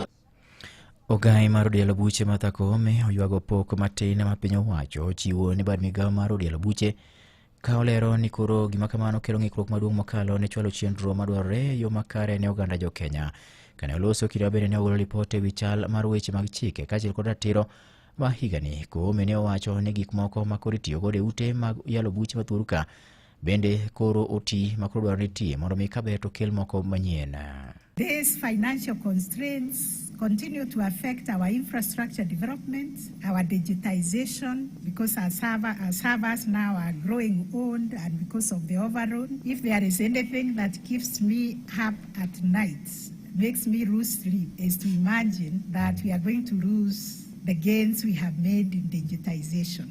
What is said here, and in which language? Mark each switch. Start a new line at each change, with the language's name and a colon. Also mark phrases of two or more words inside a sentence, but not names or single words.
Luo (Kenya and Tanzania): Ogai mar yalo buche Martha Koome oywago pok matin ma piny owacho chiwo ni bad migao mar yalo buche ka olero ni koro gima kamano kelo ng'ikruok maduong' mokalo ne chwalo chenro madwarore yo makare ne oganda jo Kenya. Kane oloso kinde bende ne ogolo ripot ewi chal mar weche mag chike kaachiel kod ratiro ma higani. Koome ne owacho ni gik moko ma koro itiyogo e ute mag yalo buche mathuoru ka bende koro oti ma koro dwaro ni tie mondo mi kabe to kel moko manyien.
English: These financial constraints continue to affect our infrastructure development, our digitization, because our servers now are growing old and because of the overload. If there is anything that keeps me up at night, makes me lose sleep, is to imagine that we are going to lose the gains we have made in digitization.